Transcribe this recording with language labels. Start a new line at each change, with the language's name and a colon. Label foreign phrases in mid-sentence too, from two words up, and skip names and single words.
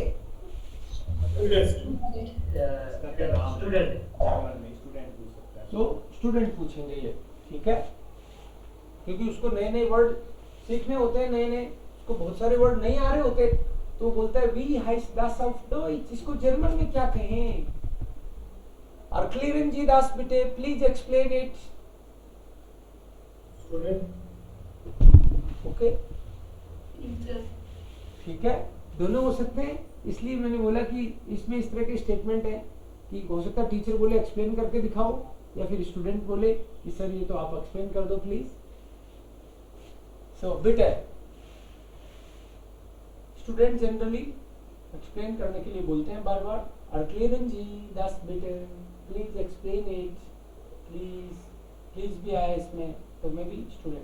Hindi: तो स्टूडेंट पूछेंगे ये, ठीक है, क्योंकि उसको नए नए वर्ड सीखने होते हैं, नए नए, उसको बहुत सारे वर्ड नहीं आ रहे होते, तो वो बोलता है
German: Wie heißt das auf Deutsch,
Hindi: इसको जर्मन में क्या कहें?
German: Erklären Sie das bitte,
English: please explain it.
Hindi: ओके, ठीक है, दोनों हो सकते हैं। इसलिए मैंने बोला कि इसमें इस तरह के स्टेटमेंट है कि हो सकता है टीचर बोले एक्सप्लेन करके दिखाओ, या फिर स्टूडेंट बोले कि सर ये तो आप एक्सप्लेन कर दो प्लीज। सो बिट है, स्टूडेंट जनरली एक्सप्लेन करने के लिए बोलते हैं बार बार,
German: Erklären Sie das bitte,
English: please explain it,
Hindi: प्लीज, प्लीज भी आया इसमें, तो मैं भी स्टूडेंट।